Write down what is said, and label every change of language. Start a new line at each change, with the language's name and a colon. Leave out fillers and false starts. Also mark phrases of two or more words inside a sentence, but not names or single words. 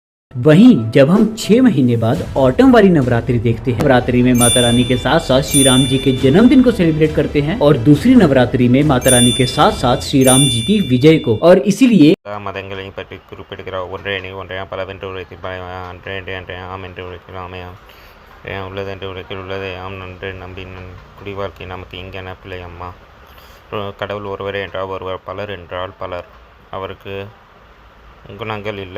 Hindi: वहीं जब हम 6 महीने बाद ऑटम वाली नवरात्रि देखते हैं, नवरात्रि में माता रानी के साथ साथ श्री राम जी के जन्मदिन को सेलिब्रेट करते हैं और दूसरी नवरात्रि में माता रानी के साथ साथ श्री राम जी की विजय को। और इसीलिए
Tamil: மதங்களையும் பற்றி குறிப்பிடுகிறார். ஒன்றையா பலவென்று உரைத்தில் ஆம் என்று உரைக்கலாமே உள்ளதென்று உரைக்கில் உள்ளதே ஆம் நன்று நம்பி குடி வாழ்க்கை நமக்கு இங்கென பிள்ளை அம்மா. கடவுள் ஒருவரே என்றால் ஒருவர், பலர் என்றால் பலர். அவருக்கு குணங்கள் இல்லை.